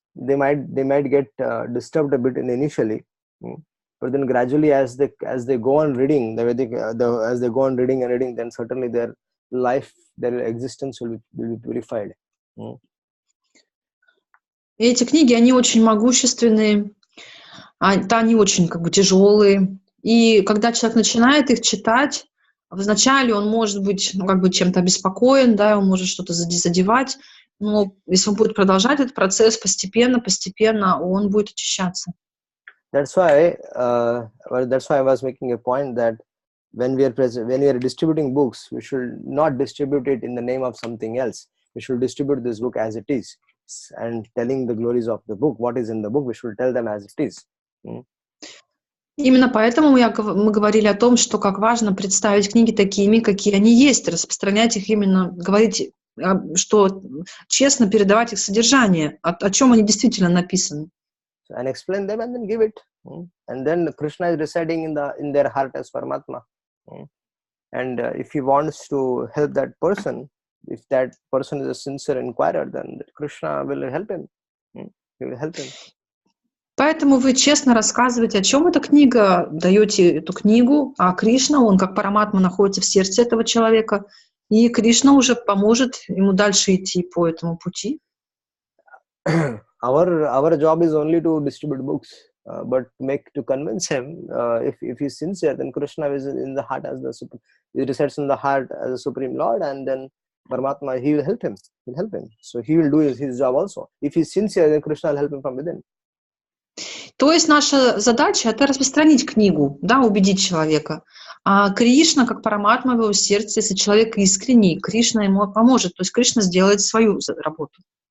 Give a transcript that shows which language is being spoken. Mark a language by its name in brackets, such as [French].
[English] They might get disturbed a bit initially, but then gradually as they go on reading the Vedic, as they go on reading and reading, then certainly their life, their existence will be purified. [Russian] И эти книги, они очень могущественные, они очень тяжелые. И когда человек начинает их читать, вначале он может быть чем-то обеспокоен, да, он может что-то задевать, но если он будет продолжать этот процесс постепенно, он будет очищаться. [English] That's why I was making a point that when we are distributing books, we should not distribute it in the name of something else. We should distribute this book as it is, and telling the glories of the book, what is in the book, we should tell them as it is. [Russian] Именно поэтому мы говорили о том, что как важно представить книги такими, какие они есть, распространять их именно, говорить, что честно передавать их содержание, о чем они действительно написаны. [English] And explain them and then give it. And then Krishna is residing in their heart as Paramatma. And if he wants to help that person, if that person is a sincere inquirer, then Krishna will help him. He will help him. [Russian] Поэтому вы честно рассказываете, о чем эта книга, даете эту книгу, а Кришна, он как параматма находится в сердце этого человека, и Кришна уже поможет ему дальше идти по этому пути. [English] Our job is only to distribute books, but to convince him. If he's sincere, then Krishna is in the heart as he resides in the heart as the Supreme Lord, and then Paramatma, he will help him. He'll help him. So he will do his job also. If he's sincere, then Krishna will help him from within. [Russian] То есть наша задача — это распространить книгу, да, убедить человека. А Кришна, как параматма в его сердце, если человек искренний, Кришна ему поможет. То есть Кришна сделает свою работу.